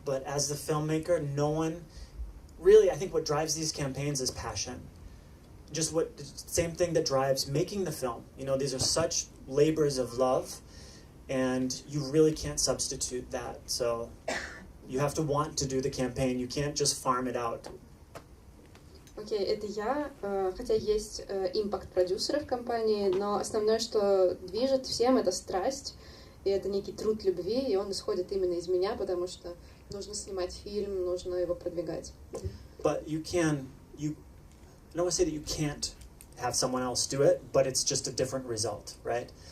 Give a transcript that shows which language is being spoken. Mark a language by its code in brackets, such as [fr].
[en] But as the filmmaker, no one really. I think what drives these campaigns is passion. Just same thing that drives making the film. You know, these are such labors of love, and you really can't substitute that. So you have to want to do the campaign. You can't just farm it out. [ru] Окей, это я, хотя есть импакт-продюсеры в компании, но основное, что движет всем, это страсть, и это некий труд любви, и он исходит именно из меня, потому что нужно снимать фильм, нужно его продвигать. [en] But I don't want to say that you can't have someone else do it, but it's just a different result, right?